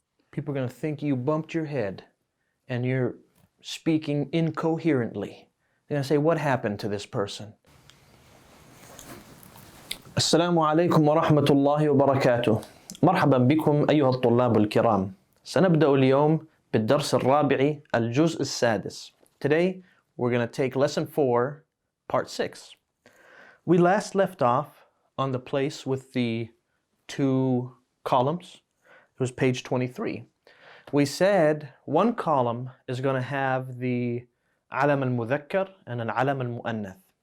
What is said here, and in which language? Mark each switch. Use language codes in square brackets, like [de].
[en] People are going to think you bumped your head and you're speaking incoherently. They're going to say, what happened to this person? [ar] السلام عليكم ورحمة الله وبركاته. مرحبا بكم أيها الطلاب الكرام. سنبدأ اليوم بالدرس الرابع الجزء السادس. [en] Today we're going to take lesson 4, part 6. We last left off on the place with the 2 columns. It was page 23. We said one column is going to have the alam al-mudhakkar and an alam al-mu'annath.